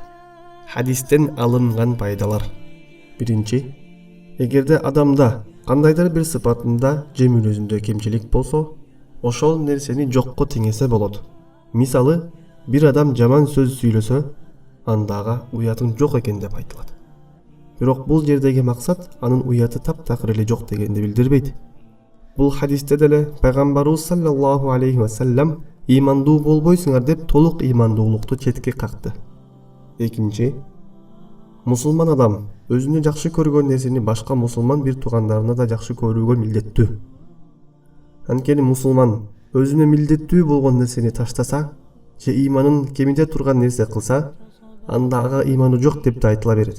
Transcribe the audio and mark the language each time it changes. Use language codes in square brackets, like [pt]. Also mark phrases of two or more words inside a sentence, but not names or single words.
[ky] Хадистен алынган пайдалар. Биринчи, эгерде адамда кандайдыр бир сыпатында же мүнөзүндө кемчилик болсо, ошол нерсени жокко теңесе болот. Мисалы, бир адам жаман сөз сүйлөсө, андага уятын жок экен деп айтылат. Бирок бул жердеги максат анын уяты таптакыр эле жок дегенди билдирбейт. Бул хадисте деле Пайгамбарыбыз [ar] صلى الله عليه وسلم [ky] имандуу болбойсуңар деп толук имандуулукту четке какты. Экинчи, мусулман адам өзүнө жакшы көргөн нерсени башка мусулман бир туугандарына да жакшы көрүүгө милдеттүү. Анткени мусулман өзүнө милдеттүү болгон нерсени таштаса же иманын кемиде турган нерсе кылса, анда ага иманы жок деп да айтыла берет.